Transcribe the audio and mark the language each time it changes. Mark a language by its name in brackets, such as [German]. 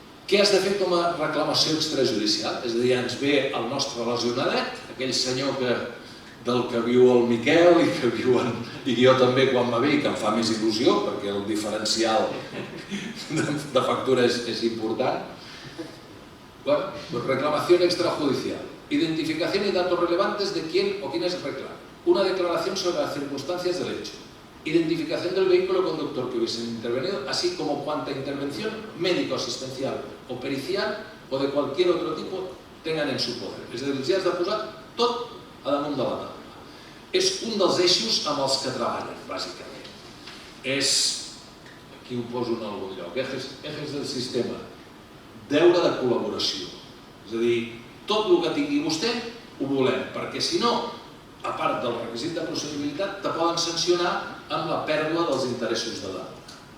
[Catalan] Què has de fer com a reclamació extrajudicial? És a dir, ens ve el nostre lesionadet, aquell senyor del que viu el Miquel i que viuen, i jo també quan me ve i que em fa més il·lusió, perquè el diferencial de factura és important. [Spanish] Bueno, reclamación extrajudicial. Identificación y datos relevantes de quién o quiénes reclaman. Una declaración sobre las circunstancias del hecho. Identificación del vehículo conductor que hubiesen intervenido, así como cuanta intervención médico-asistencial o pericial o de cualquier otro tipo tengan en su poder. [Catalan] És a dir, els has de posar tot a damunt de la taula. És un dels eixos amb els que treballen, bàsicament. És, aquí ho poso en algun lloc, eixos del sistema, deure de col·laboració. És a dir, tot el que tingui vostè ho volem, perquè si no, a part del requisit de procedibilitat, te poden sancionar amb la pèrdua dels interessos de demanda.